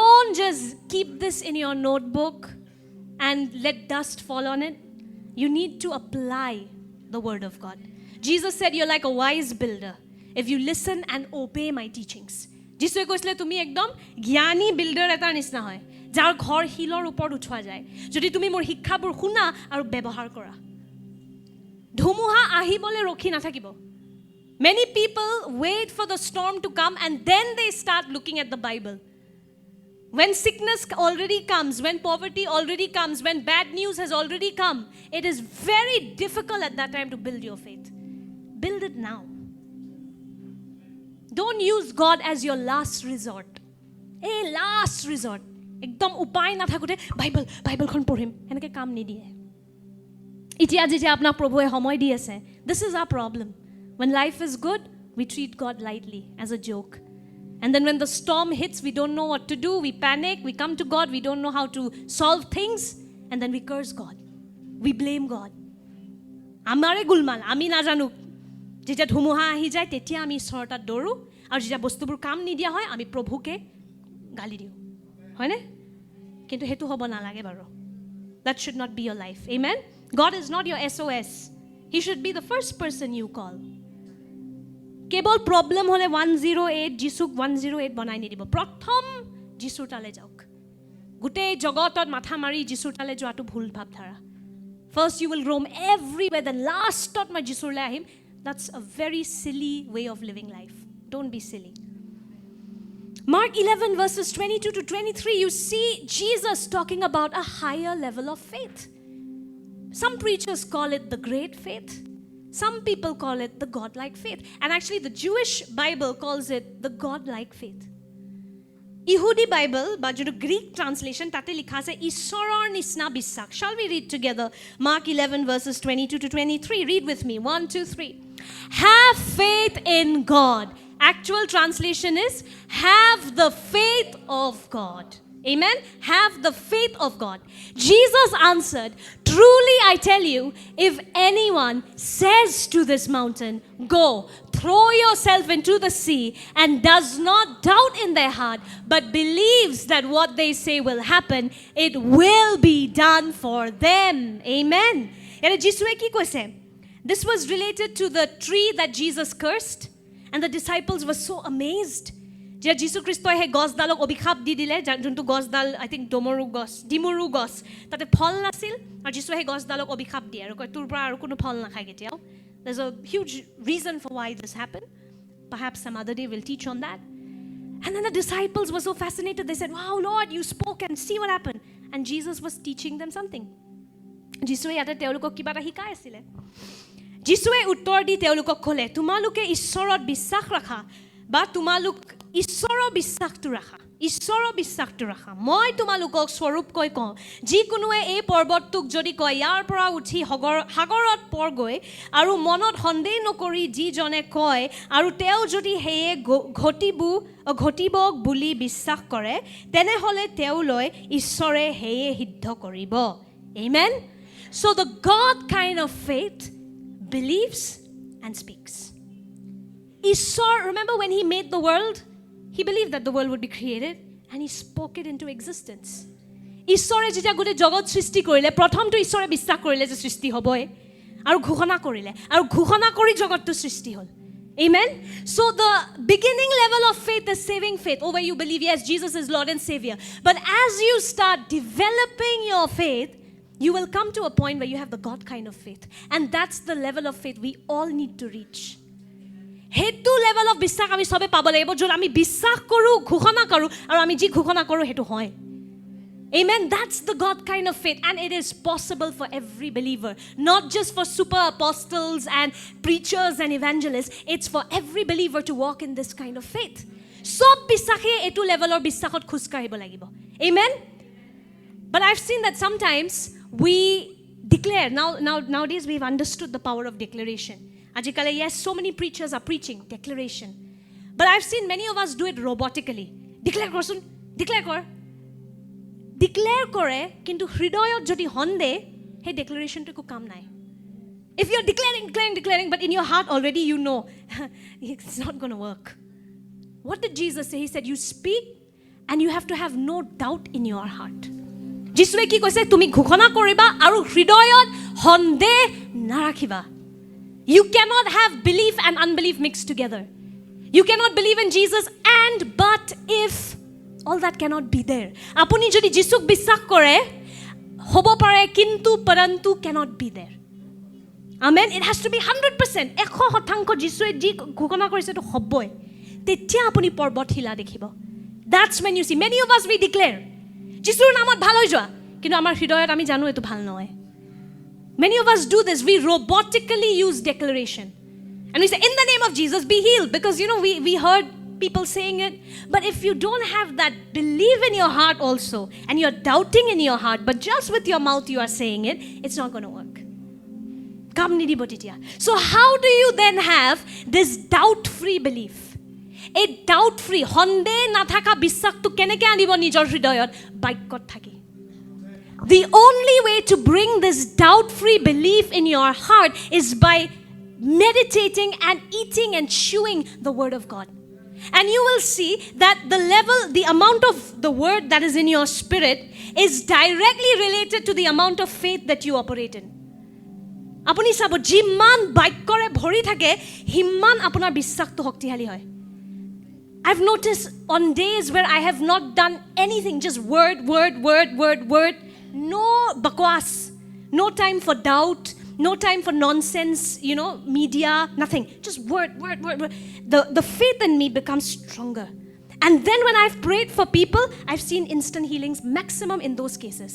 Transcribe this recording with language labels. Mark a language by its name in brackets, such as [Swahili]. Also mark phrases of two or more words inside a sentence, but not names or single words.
[English] don't just keep this in your notebook and let dust fall on it. You need to apply the word of God. Jesus said, you're like a wise builder if you listen and obey my teachings. [Assamese] যিশুৱে কৈছিলে তুমি একদম জ্ঞানী বিল্ডাৰ এটাৰ নিচিনা হয় যাৰ ঘৰ হিলৰ ওপৰত উঠোৱা যায় যদি তুমি মোৰ শিক্ষাবোৰ শুনা আৰু ব্যৱহাৰ কৰা ধুমুহা আহিবলৈ ৰখি নাথাকিব [English] Many people wait for the storm to come and then they start looking at the Bible. When sickness already comes, when poverty already comes, when bad news has already come, it is very difficult at that time to build your faith. Build it now. Don't use God as your last resort. A last resort. [Assamese] একদম উপায় না থাকোতে বাইবেলখন পঢ়িম এনেকে কাম নিদিয়ে এতিয়া যেতিয়া আপোনাক প্ৰভুৱে সময় দি আছে [English] this is our problem when life is good we treat God lightly as a joke and then when the storm hits we don't know what to do we panic we come to God we don't know how to solve things and then we curse God we blame God [Assamese] আমাৰে গুলমাল আমি নাজানো যেতিয়া ধুমুহা আহি যায় তেতিয়া আমি ঈশ্বৰৰ তাত দৌৰো আৰু যেতিয়া বস্তুবোৰ কাম নিদিয়া হয় আমি প্ৰভুকে গালি দিওঁ হয়নে কিন্তু হেতু হ'ব নালাগে বাৰু [English] that should not be your life amen God is not your SOS he should be the first person you call [Assamese] কেৱল প্ৰবলেম হলে 108 যিশুক 108 বনাই নিদিব প্ৰথম যিশুৰ তালে যাওক গোটেই জগতত মাথা মাৰি যিশুৰ তালে যোৱাটো ভুল ভাবধাৰা first [English] you will roam everywhere then [Assamese] lastত মই যিশুৰলৈ আহিম [English] that's a very silly way of living life don't be silly Mark 11 verses 22 to 23 you see Jesus talking about a higher level of faith some preachers call it the great faith some people call it the godlike faith and actually the Jewish Bible calls it the godlike faith Yehudi Bible [Assamese] বা যেটো [English] Greek translation [Assamese] তাতে লিখা আছে ঈশ্বৰৰ নিচিনা বিশ্বাস [English] shall we read together Mark 11 verses 22 to 23 read with me 1 2 3 have faith in God Actual translation is have the faith of God. Amen? Have the faith of God. Jesus answered, truly I tell you, if anyone says to this mountain, go, throw yourself into the sea, and does not doubt in their heart, but believes that what they say will happen, it will be done for them. Amen? This was related to the tree that Jesus cursed. And the disciples were so amazed. [Assamese] যে যীশু খ্ৰীষ্টই হে গছডালক অভিশাপ দি দিলে যোনটো গছডাল [English] I think [Assamese] ডিমৰু গছ তাতে ফল নাছিল আৰু যীশুৱে হে গছডালক অভিশাপ দিয়ে আৰু কয় তোৰ পৰা আৰু কোনো ফল নাখায় কেতিয়াও [English] There's a huge reason for why this happened. Perhaps some other day we'll teach on that. And then the disciples were so fascinated. They said, wow, Lord, you spoke and see what happened. And Jesus was teaching them something. [Assamese] যীশুৱে ইয়াতে তেওঁলোকক কিবা এটা শিকাই আছিলে যিশুৱে উত্তৰ দি তেওঁলোকক ক'লে তোমালোকে ঈশ্বৰৰ বিশ্বাস ৰাখা বা তোমালোক ঈশ্বৰৰ বিশ্বাসটো ৰাখা মই তোমালোকক স্বৰূপকৈ কওঁ যিকোনোৱে এই পৰ্বতটোক যদি কয় ইয়াৰ পৰা উঠি সাগৰত পৰগৈ আৰু মনত সন্দেহ নকৰি যিজনে কয় আৰু তেওঁ যদি সেয়ে ঘটিব বুলি বিশ্বাস কৰে তেনেহ'লে তেওঁলৈ ঈশ্বৰে সেয়ে সিদ্ধ কৰিব Amen? [English] So the God kind of faith believes and speaks. Ishwar, remember when he made the world? He believed that the world would be created and he spoke it into existence. [Assamese] Ishware যেতিয়া গোটেই জগত সৃষ্টি কৰিলে প্ৰথমটো ঈশ্বৰে বিশ্বাস কৰিলে যে সৃষ্টি হ'বই আৰু ঘোষণা কৰিলে আৰু ঘোষণা কৰি জগতটো সৃষ্টি হ'ল Amen? [English] So the beginning level of faith is saving faith. Oh, where you believe, yes, Jesus is Lord and Savior. But as you start developing your faith, you will come to a point where you have the God kind of faith. And that's the level of faith we all need to reach. [Assamese] Hetu [English] level of [Assamese] বিশ্বাস আমি সবে পাব লাগিব য'ত আমি বিশ্বাস কৰোঁ ঘোষণা কৰোঁ আৰু আমি যি ঘোষণা কৰোঁ হেতু হয় Amen. [English] That's the God kind of faith and it is possible for every believer. Not just for super apostles and preachers and evangelists. It's for every believer to walk in this kind of faith. [Assamese] সব বিশ্বাসীয়ে এই লেভেলৰ বিশ্বাসত খোজ কাঢ়িব লাগিব. [English] Amen. But I've seen that sometimes we declare. Nowadays we've understood the power of declaration. Ajikale, yes, so many preachers are preaching declaration. But I've seen many of us do it robotically. [Assamese] Declare korsun, declare kor. Declare কৰে, কিন্তু হৃদয়ত যদি সন্দেহ, হেই declaration টো কোনো কাম নাই. [English] If you're declaring, but in your heart already you know, it's not going to work. What did Jesus say? He said, you speak and you have to have no doubt in your heart. [Assamese] যিশুৱে কি কৈছে তুমি ঘোষণা কৰিবা আৰু হৃদয়ত সন্দেহ নাৰাখিবা. [English] You cannot have belief and unbelief mixed together. You cannot believe in Jesus and but if. All that cannot be there. [Assamese] আপুনি যদি যিশুক বিশ্বাস কৰে হ'ব পাৰে কিন্তু পৰন্তু [English] cannot be there. Amen. It has to be [Assamese] 100%. 100% যিশুৱে যি ঘোষণা কৰিছে তো হ'বই. তেতিয়া আপুনি পৰ্বত হিলা দেখিব. [English] That's when you see. Many of us we declare [Assamese] যিশুৰ নামত ভাল হৈ যোৱা কিন্তু আমাৰ হৃদয়ত আমি জানো এটো ভাল নহয়. [English] Many of us do this. We robotically use declaration. And we say, in the name of Jesus, be healed. Because, we heard people saying it. But if you don't have that belief in your heart also, and you're doubting in your heart, but just with your mouth you are saying it, it's not going to work. So how do you then have this doubt-free belief? A doubt-free, [Assamese] সন্দেহ নথকা বিশ্বাসটো কেনেকৈ আনিব নিজৰ হৃদয়ত বাক্যত থাকি. [English] The only way to bring this doubt-free belief in your heart is by meditating and eating and chewing the word of God. And you will see that the amount of the word that is in your spirit is directly related to the amount of faith that you operate in. [Assamese] আপুনি সদায় যিমান বাক্যৰে ভৰি থাকে সিমান আপোনাৰ বিশ্বাসটো শক্তিশালী হয়. [English] I've noticed on days where I have not done anything, just word, no bakwas, no time for doubt, no time for nonsense, media, nothing. Just word. The faith in me becomes stronger. And then when I've prayed for people, I've seen instant healings, maximum in those cases.